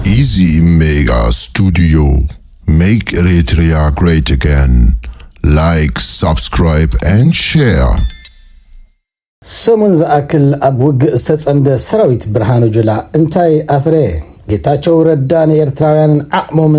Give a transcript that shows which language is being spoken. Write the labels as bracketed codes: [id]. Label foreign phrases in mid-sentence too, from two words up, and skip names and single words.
[en] Easy Mega Studio. Make Eritrea great again. Like, subscribe and share. [ti] ሰሙን ዝኣክል ኣብ ውግእ ዝተጸምደ ሰራዊት ብርሃኑ ጁላ እንታይ ኣፍረ ጌታቸው ረዳን ኤርትራውያንን ዓቕሞምን